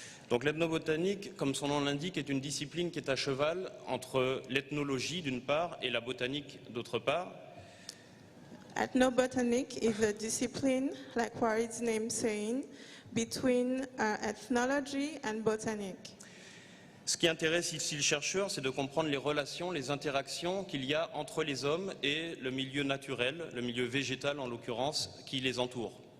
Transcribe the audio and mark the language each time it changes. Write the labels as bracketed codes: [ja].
[fr] Donc l'ethnobotanique, comme son nom l'indique, est une discipline qui est à cheval entre l'ethnologie d'une part et la botanique d'autre part. [en] Ethnobotanic is a discipline, like what its name saying, between ethnology and botanic. [fr] Ce qui intéresse ici le chercheur, c'est de comprendre les relations, les interactions qu'il y a entre les hommes et le milieu naturel, le milieu végétal en l'occurrence, qui les entoure.